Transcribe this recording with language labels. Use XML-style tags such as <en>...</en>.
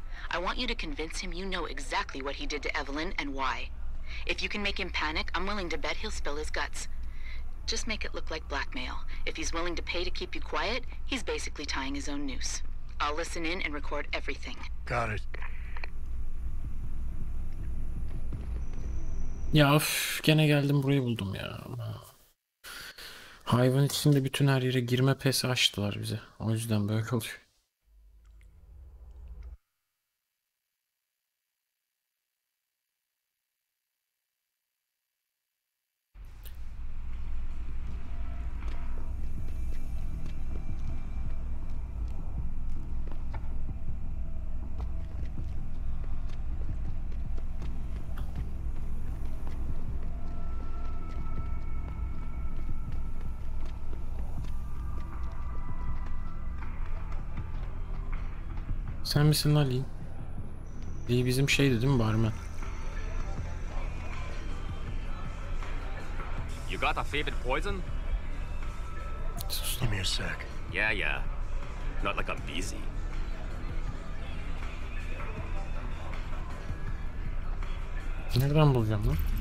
<en>I want you to convince him you know exactly what he did to Evelyn and why. If you can make him panic, I'm willing to bet he'll spill his guts. Just make it look like blackmail. If he's willing to pay to keep you quiet, he's basically tying his own noose. I'll listen in and record everything. Got it.</en> <tr>Ya öf, gene geldim burayı buldum ya. Hayvan içinde bütün her yere girme pesi açtılar bize. O yüzden böyle oluyor. Sen misin lan Lee? Lee bizim şeydi değil mi, barman?</tr> <en>You got a favorite poison? Give me a sec. Yeah. Not like I'm busy.</en> <tr>Nereden bulacağım lan?</tr>